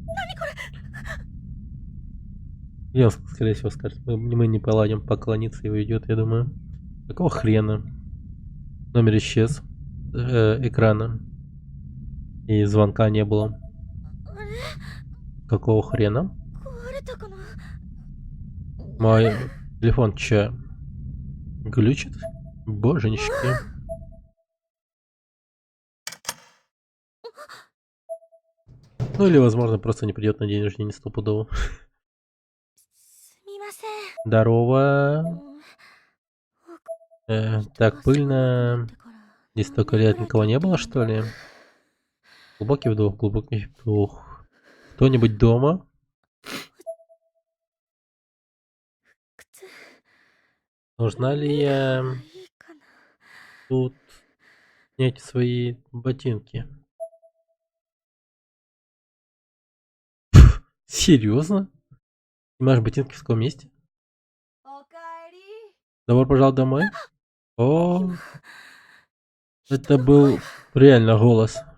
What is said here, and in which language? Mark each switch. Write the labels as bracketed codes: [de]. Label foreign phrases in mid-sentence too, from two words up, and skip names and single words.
[ru] И он, скорее всего, скажет, мы не поладим, поклониться и уйдет, я думаю. Какого хрена? Номер исчез экрана. И звонка не было. Какого хрена? [ja] 壊れたかな。 [ru] Мой телефон че? Глючит? Боженечки. Ну или, возможно, просто не придет на день рождения стопудово. [ja] すみません。 [ru] Здорово. [ja] うん。 [ru] Так пыльно. [ja] てから [ru] Здесь столько лет никого не было, что ли? Глубокий вдох, глубокий вдох. Кто-нибудь дома? [ja] 靴 [ru] Нужна ли я... [ja] いいかな。 [ru] тут снять свои ботинки. Серьезно? Снимаешь ботинки в таком месте? Добро пожаловать домой. О, это был реально голос.